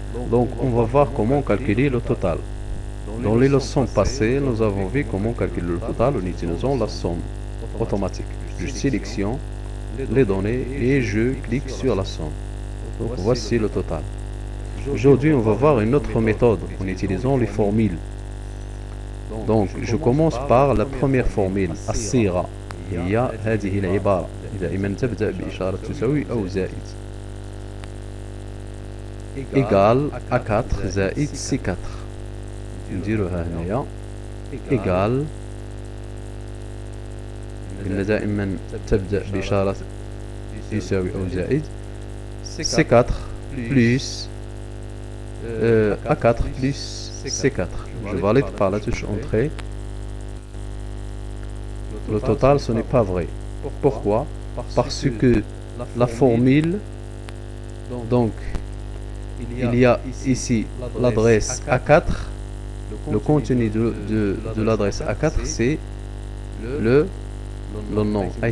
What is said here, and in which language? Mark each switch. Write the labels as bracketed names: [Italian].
[French] Donc on va voir comment calculer le total. Dans les leçons passées, nous avons vu comment calculer le total en utilisant la somme automatique. Je sélectionne les données et je clique sur la somme. Donc voici le total. Aujourd'hui, on va voir une autre méthode en utilisant les formules. Donc je commence par la première formule: [Arabic] الصيغة هي هذه العبارة دائما تبدأ بإشارة تساوي أو زائد. [French] égal A4 زائد C4. [Arabic] نديروها هنايا égal، قلنا دائما تبدأ بإشارة يساوي أو زائد C4 plus A4 plus C4. [French] Je valide par la touche entrée. Le total, ce n'est pas vrai. Pourquoi? Parce que la formule, donc il y a ici l'adresse A4. Le contenu de l'adresse A4, c'est le nom.